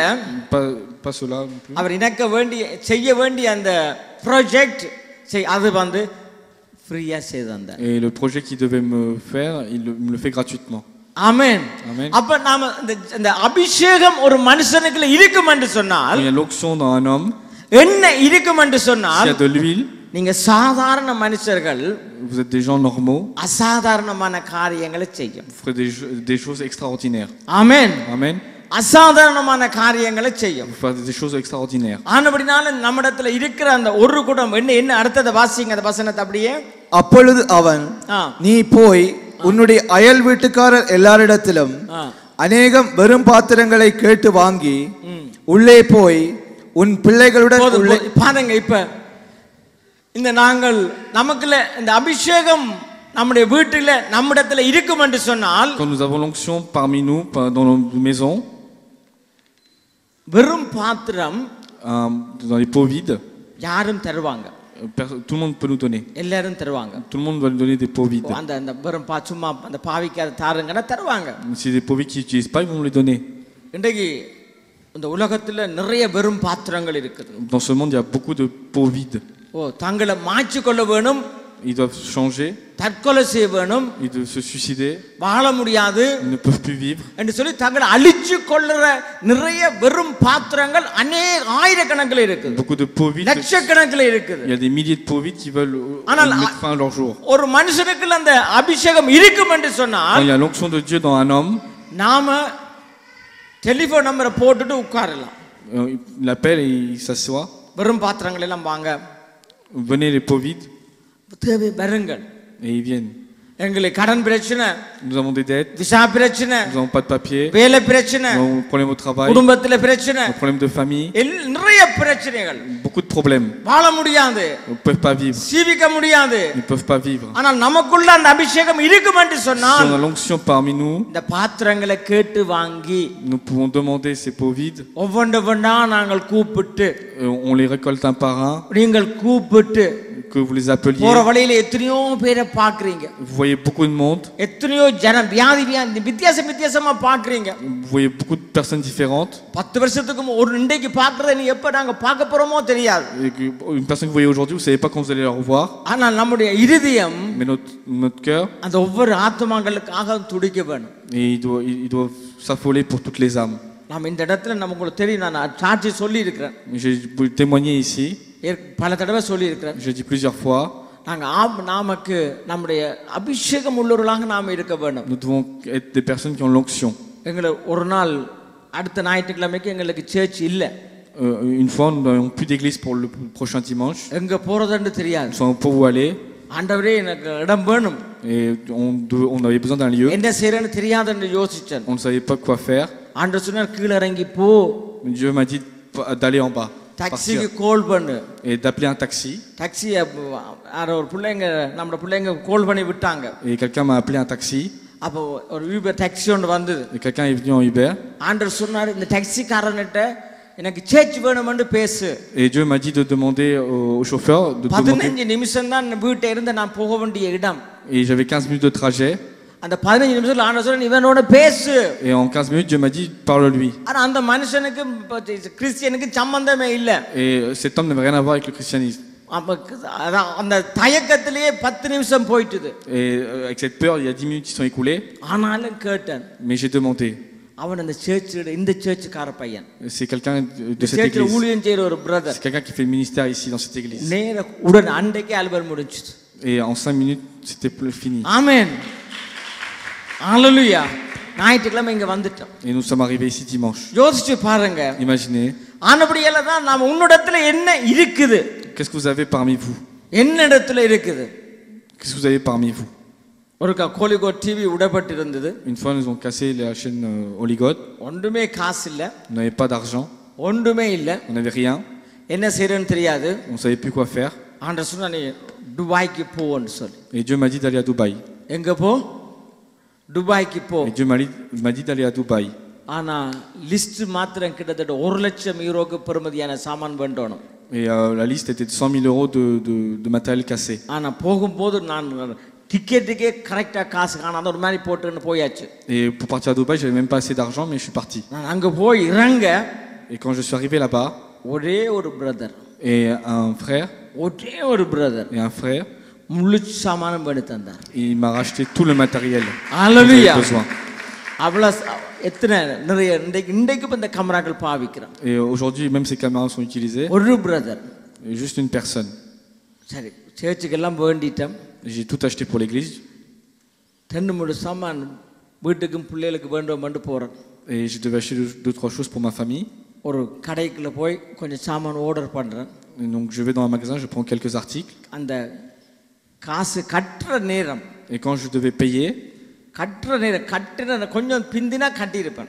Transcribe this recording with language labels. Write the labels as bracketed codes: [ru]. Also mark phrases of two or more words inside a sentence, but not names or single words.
[fr] pas cela. [ta] அவர் எனக்கு செய்ய வேண்டிய அந்த ப்ராஜெக்ட் அது வந்து ஃப்ரீயா செய்து வந்தார். [fr] Et le projet qu'il devait me faire, il me le fait gratuitement. [ta] ஆமென். அப்ப நாம இந்த அபிஷேகம் ஒரு மனுஷனுக்குள்ள இருக்கும் என்று சொன்னால், [fr] il y a l'onction dans un homme, [ta] என்ன இருக்கும் என்று சொன்னால், [fr] s'il y a de l'huile, [ta] நீங்க சாதாரண மனுஷர்கள், [fr] vous êtes des gens normaux, [ta] அசாதாரணமான காரியங்களை செய்யும். [fr] vous ferez des choses extraordinaires. [ta] ஆமென். [fr] Amen. [ta] அசாதாரணமான காரியங்களை செய்யும். [fr] Vous ferez des choses extraordinaires. [ta] ஆனபடினால நம்மிடத்துல இருக்கிற அந்த ஒரு குடம் என்ன அடுத்தத வாசிங்க அந்த வசனத்தை அப்படியே. அப்பொழுது அவன், நீ போய் உன்னுடைய அயல் வீட்டுக்காரர் எல்லாரிடத்திலும் அநேகம் வெறும் பாத்திரங்களை கேட்டு வாங்கி உள்ளே போய் உன் பிள்ளைகளுடன் பாருங்க. இப்ப இந்த நாங்கள் நமக்குள்ள இந்த அபிஷேகம் நம்முடைய வீட்டில நம்மிடத்துல இருக்கும் என்று சொன்னால், [fr] quand nous avons l'onction parmi nous dans nos maisons, [ta] வெறும் பாத்திரம் [fr] dans les pots vides, [ta] யாரும் தருவாங்க. [fr] tout le monde peut nous donner. [ta] எல்லாரும் தருவாங்க. [fr] Tout le monde va nous donner des pots vides. [ta] அந்த வெறும் சும்மா அந்த பாவிக்காத தாருங்கன்னா தருவாங்க. [fr] Si des pots vides qui n'utilisent pas, ils vont nous les donner. [ta] இன்றைக்கு இந்த உலகத்துல நிறைய வெறும் பாத்திரங்கள் இருக்குது. [fr] Dans ce monde, il y a beaucoup de pots vides. [ta] தங்களை மாற்றிக் கொள்ள வேணும், [fr] ils doivent changer, [ta] தற்கொலை செய்ய வேணும், [fr] ils doivent se suicider, [ta] வாழ முடியாது, [fr] ils ne peuvent plus vivre [ta] என்று சொல்லி தங்களை அழிச்சு கொள்ளுற நிறைய வெறும் பாத்திரங்கள் அநேக ஆயிரக்கணக்கில் இருக்குது. [fr] beaucoup de pots vides, [ta] லட்சக்கணக்கில் இருக்குது. [fr] il y a des milliers de pots vides qui veulent mettre fin à leur jour. [ta] ஒரு மனுஷனுக்கு அந்த அபிஷேகம் இருக்கும் என்று சொன்னால், [fr] quand il y a l'onction de Dieu dans un homme, [ta] நாம [en] telephone number [ta] போட்டுட்டு உட்காரலாம். [fr] il appelle et il s'assoit, [ta] வெறும் பாத்திரங்கள் எல்லாம் வாங்க, [fr] venez les pots vides, [ta] தேவை வருங்கள். [fr] et ils viennent. [ta] எங்களுக்கு கடன் பிரச்சனை, [fr] nous avons des dettes, [ta] விசா பிரச்சனை, [fr] nous n'avons pas de papier, [ta] வேலை பிரச்சனை, [fr] nous avons des problèmes au travail, [ta] குடும்பத்துல பிரச்சனை, [fr] des problèmes de famille, [ta] நிறைய பிரச்சனைகள், [fr] beaucoup de problèmes. [ta] வாழ முடியாது, [fr] Ils ne peuvent pas vivre, [ta] ஜீவிக்க முடியாது. [fr] ils ne peuvent pas vivre. [ta] ஆனால் நமக்குள்ள அந்த அபிஷேகம் இருக்கும் என்று [fr] Si [ta] சொன்னால், [fr] on a l'onction parmi nous, [ta] இந்த பாத்திரங்களை கேட்டு வாங்கி [fr] nous pouvons demander ces pots vides, [ta] ஒவ்வொன்றா நாங்கள் கூப்பிட்டு, [fr] on les récolte un par un, [ta] நீங்கள் கூப்பிட்டு [fr] que vous les appeliez. [ta] போற வழியில எத்தனையோ பேரை பாக்குறீங்க. [fr] Vous voyez beaucoup de monde. [ta] எத்தனையோ ஜனம் வித்தியாசமா பாக்குறீங்க. [fr] Vous voyez beaucoup de personnes différentes. [ta] 10 வருஷத்துக்கு ஒரு இன்றைக்கு பாக்குறத நீ எப்ப நாங்க பார்க்க போறோமோ தெரியாது. [fr] Une personne que vous voyez aujourd'hui, vous savez pas quand vous allez la revoir. [ta] ஆனா நம்முடைய இதயம் [fr] Mais notre cœur, [ta] அந்த ஒவ்வொரு ஆத்மாக்களுக்காக துடிக்க வேணும். [fr] et il doit s'affoler pour toutes les âmes. [ta] நாம் இந்த இடத்துல நமக்கு தெரியும், நான் சாட்சி சொல்லி இருக்கிறேன். [fr] J'ai témoigné ici. [ta] பல தடவை சொல்லி இருக்கிறேன். [fr] J'ai dit plusieurs fois. [ta] நமக்கு நம்முடைய அபிஷேகம் உள்ளவர்களாக நாம் இருக்க வேண்டும். [fr] Nous devons être des personnes qui ont l'onction. [ta] எங்களை ஒரு நாள் அடுத்த ஞாயிற்றுக்கிழமைக்கு எங்களுக்கு சர்ச் இல்ல. [fr] Une fois, nous n'avons plus d'église pour le prochain dimanche. [ta] எங்க போறதுன்னு தெரியாது. [fr] Nous savons pas où aller. [ta] ஆண்டவரே எனக்கு இடம் வேணும். [fr] Et on avait besoin d'un lieu. [ta] என்ன செய்யறேன்னு தெரியாதுன்னு யோசிச்சேன். [fr] On ne savait pas quoi faire. [ta] ஆண்டவர் சொன்னார் கீழ இறங்கி போ. [fr] Dieu m'a dit d'aller en bas. [ta] டாக்ஸிக்கு கால் பண்ணு. [fr] Et d'appeler un taxi. [ta] டாக்ஸி ஒரு பிள்ளைங்க நம்ம பிள்ளைங்க கால் பண்ணி விட்டாங்க. [fr] Et quelqu'un m'a appelé un taxi. [ta] அப்போ ஒரு ஊபர் டாக்ஸி ஒன்று வந்தது. [fr] Et quelqu'un est venu en Uber. [ta] ஆண்டவர் சொன்னார் இந்த டாக்ஸிக்காரன்கிட்ட எனக்கு சர்ச் வேணும்னு பேசு. [fr] Et Dieu m'a dit de demander au chauffeur de demander. [ta] 15 நிமிஷம் தான் வீட்டை இருந்து நான் போக வேண்டிய இடம். [fr] Et j'avais 15 minutes de trajet. [ta] அந்த 15 நிமிஷத்துல ஆண்டவர் சொன்னார் இவனோட பேசு. [fr] Et en 15 minutes Dieu m'a dit parle-lui. [ta] ஆனா அந்த மனுஷனுக்கு கிறிஸ்டியனுக்கு சம்பந்தமே இல்ல. [fr] Et cet homme n'avait rien à voir avec le christianisme. [ta] அந்த தயக்கத்திலேயே 10 நிமிஷம் போயிட்டுது. [fr] Et avec cette peur, il y a 10 minutes qui sont écoulées. [ta] ஆனாலும் கேட்டேன். [fr] Mais j'ai demandé. [ta] அவன் அந்த சர்ச்சில் இந்த சர்ச்சுக்கார பையன். [fr] C'est quelqu'un de cette église. [ta] ஊழியம் செய்யற ஒரு பிரதர். [fr] C'est quelqu'un qui fait le ministère ici dans cette église. [ta] நேர உடனே அன்றைக்கே ஆல்பம் முடிஞ்சிச்சு. [fr] Et en 5 minutes, c'était fini. [ta] ஆமென். ஹalleluya. ஞாயிற்றுக்கிழமை இங்க வந்துட்டோம். [fr] Et nous sommes arrivés ici dimanche. [ta] யோசிச்சு பாருங்க. [fr] Imaginez. [ta] ஆனபடியால தான் நாம உன்னிடத்துல என்ன இருக்குது? [fr] Qu'est-ce que vous avez parmi vous? [ta] என்னிடத்துல இருக்குது? [fr] Qu'est-ce que vous avez parmi vous? [ta] ஒரு கோலிகோட் டிவி உடைப்பட்டு இருந்தது. [fr] Une fois, nous avons cassé la chaîne Holygood. [ta] ஒன்றுமே காசு இல்ல. [fr] On n'avait pas d'argent. [ta] ஒன்றுமே இல்ல. [fr] On n'avait rien. [ta] என்ன செய்யறேன்னு தெரியாது. [fr] On ne savait plus quoi faire. [ta] ஆண்டவர் சொன்னா நீ துபாய்க்கு போன்னு சொல்லி. [fr] Et Dieu m'a dit d'aller à Dubaï. [ta] எங்க போ? துபாய்க்கு போ. [fr] Et Dieu m'a dit d'aller à Dubaï. [ta] ஆனா லிஸ்ட் மாத்திரம் கிட்டத்தட்ட 1 லட்சம் யூரோக்கு பெறுமதியான சாமான் வேண்டணும். [fr] Et la liste était de 100 000 euros de matériel cassé. [ta] ஆனா போகும்போது நான் டிக்கெட்டுக்கே கரெக்டா காசு காணாத ஒரு மாதிரி போட்டுன்னு போயாச்சு. [fr] Et pour partir à Dubaï, j'avais même pas assez d'argent, mais je suis parti. [ta] நான் அங்க போய் இறங்க. [fr] Et quand je suis arrivé là-bas, [ta] ஒரே ஒரு பிரதர். [fr] et un frère. [ta] ஒரே ஒரு பிரதர். [fr] Et un frère. [ta] முழு சாமானும் பண்ணி தந்தார். [fr] Il m'a racheté tout le matériel. Alléluia. Besoin. [ta] எத்தனை நிறைய இன்றைக்கு இந்த கேமராக்கள் பாவிக்கிறோம். [fr] Et aujourd'hui, même ces caméras sont utilisées. [ta] ஒரு பிரதர். [fr] Juste une personne. [ta] சரி, சர்ச்சுக்கு எல்லாம் வேண்டிட்டோம். [fr] J'ai tout acheté pour l'église. [ta] ரெண்டு மூணு சாமான் வீட்டுக்கும் பிள்ளைகளுக்கு வேண்டும்னு போறேன். [fr] Et je devais acheter 2-3 choses pour ma famille. [ta] ஒரு கடைக்குள்ள போய் கொஞ்சம் சாமான் ஆர்டர் பண்றேன். [fr] Donc je vais dans un magasin, je prends quelques articles. [ta] அந்த காசு கட்டற நேரம். [fr] Et quand je devais payer, [ta] கட்டற நேரம் கட்டின கொஞ்சம் பிந்தினா கட்டி இருப்பேன்.